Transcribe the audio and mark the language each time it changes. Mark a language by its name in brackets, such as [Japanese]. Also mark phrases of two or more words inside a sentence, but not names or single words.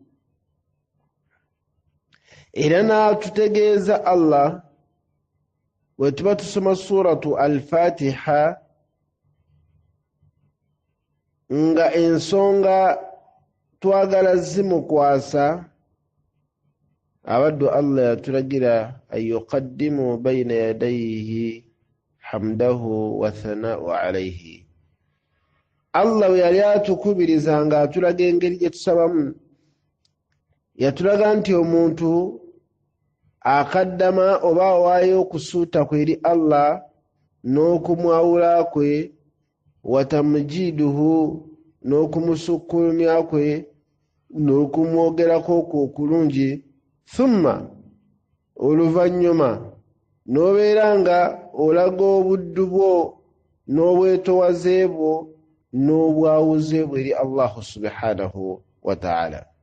[Ganda] era n'atutegeeza Allah bwe tuba tusoma suratu al-Fatiha nga ensonga twagala zimukwasa, abaddu Allah yatulagira [Arabic] أن يقدم بين يديه حمده وثناء عليه. [Ganda] Allah bwe yali atukubiriza nga atulaga engeri gye tusabamu, yatulaga nti omuntu akaddama oba awaayo okusuuta kwe eri Allah n'okumwawula kwe, watamujiduhu n'okumusukkulumya kwe, n'okumwogerako okwo okulungi, thumma oluvannyuma n'obeera nga olaga obuddu bwo n'obwetowaze bwo n'obwawuze bwe eri Allahu [Arabic] سبحانه وتعالى.